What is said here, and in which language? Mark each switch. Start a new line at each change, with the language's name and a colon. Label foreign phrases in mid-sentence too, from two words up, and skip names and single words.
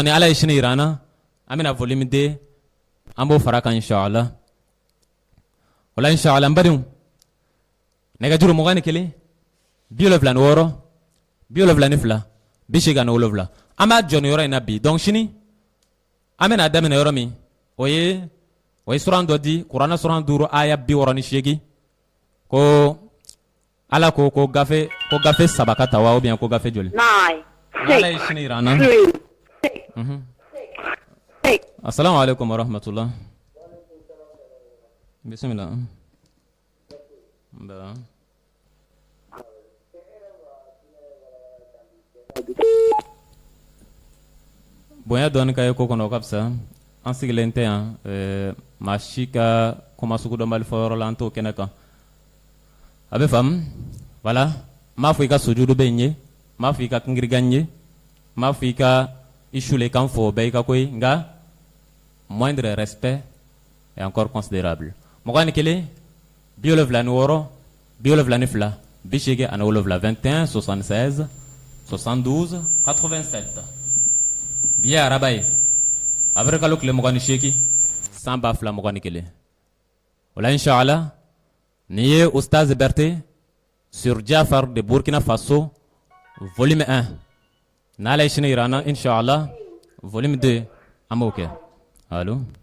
Bambara: ni Ala ye sini yira an na an bɛna volume 2 an b'o fara kan inshallah wala inshallah an badenw nɛgɛjuru 21 76 72 82 an b'a jɔ nin yɔrɔ in na bi donc sini an bɛna daminɛ yɔrɔ min o ye suran dɔ di kuranɛ suran 5 aya 68 ko Ala ko gafe 3 ka ta wa
French: ou bien
Bambara: ko gafe joli 9, Ala ye sini yira an na 3, 6.
Arabic: السلام عليكم ورحمة الله بسم الله
Bambara: ba bonya dɔɔni ka ye ko kɔnɔ o ka fisa an sigilen tɛ yan maa si ka kuma sugu dɔnbali fɔ yɔrɔ la an t'o kɛnɛ kan a bɛ faamu voilà n m'a fɔ i ka sujudu bɛ n ye n m'a fɔ i ka kingiriga n ye n m'a fɔ i ka i sule kan fɔ o bɛɛ i ka ko ye nka
French: moindre respect est encore considérable 21 76 72 80 21 76 72
Bambara: 87 bi ye araba ye a bɛ kalo tile 28 san 2021 o la inshallah nin ye Oustaz Berté sur Jafar de Burkina Faso volume 1 n'Ala ye sini yira an na inshallah volume 2 an b'o kɛ allo